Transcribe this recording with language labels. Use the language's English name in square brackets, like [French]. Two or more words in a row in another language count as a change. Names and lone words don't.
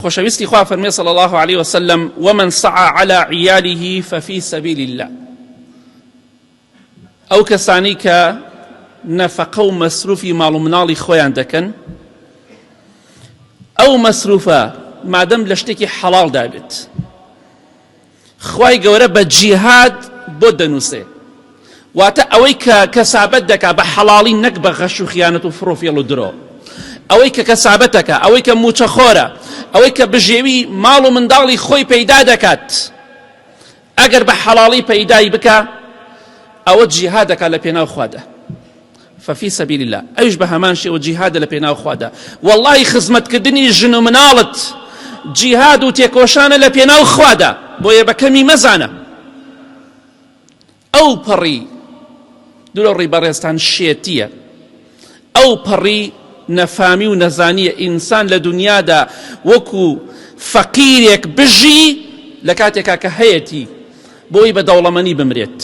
[Central Kurdish] خۆشەویستی خوا فەرمێ [Arabic] صلی الله عليه وسلم ومن سعى على عياله ففي سبيل الله. [Central Kurdish] ئەو کەسانی کە نەفەقە و مەسروفی ماڵ و مناڵی خۆیان دەکەن، ئەو مەسروفە مادەم لە شتێکی حەڵاڵ دابێت، خوای گەورە بە جیهاد بۆ دەنووسێ، واتە ئەوەی کە کەسابەت دەکا بە حەڵاڵی نەک بە غەش و خیانەت و فڕۆفێڵ و درۆ، ئەوەی کە کەسابەتەکە، ئەوەی کە موچەخۆرە، ئەوەی کە بژێوی ماڵ و منداڵی خۆی پەیدا دەکات، ئەگەر بە حەڵاڵی پەیدای بکە ئەوە جیهادەکە لە پێناو خوادا، [Arabic] ففي سبيل الله. [Central Kurdish] ئەوش بە هەمان شێوە جیهادە لە پێناو خوادا. واللهی خزمەتکردنی ژن و مناڵت جیهاد و تێکۆشانە لە پێناو خوادا، بۆیە بە کەمی مەزانە. ئەو پەڕی دوورە ڕێی بەڕێستان شێتیە، ئەو پەڕی نەفامی و نەزانیە ئینسان لە دنیادا وەکو فەقیرێک بژی لە کاتێکا کە هەیەتی بۆی بە دەوڵەمەنی بمرێت.